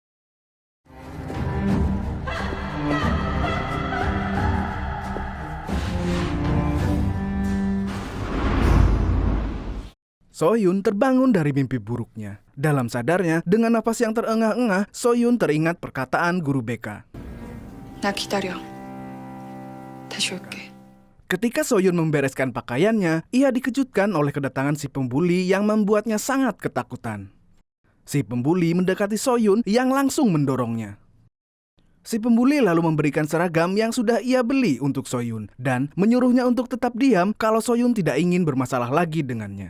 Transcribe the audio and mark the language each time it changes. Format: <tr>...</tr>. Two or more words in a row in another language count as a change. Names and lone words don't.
<id>Soyun terbangun dari mimpi buruknya. Dalam sadarnya, dengan napas yang terengah-engah, Soyun teringat perkataan Guru BK.</id> <ko>나 기다려. 다시 올게.</ko> <id>Ketika Soyun membereskan pakaiannya, ia dikejutkan oleh kedatangan si pembuli yang membuatnya sangat ketakutan. Si pembuli mendekati Soyun yang langsung mendorongnya. Si pembuli lalu memberikan seragam yang sudah ia beli untuk Soyun dan menyuruhnya untuk tetap diam kalau Soyun tidak ingin bermasalah lagi dengannya.</id>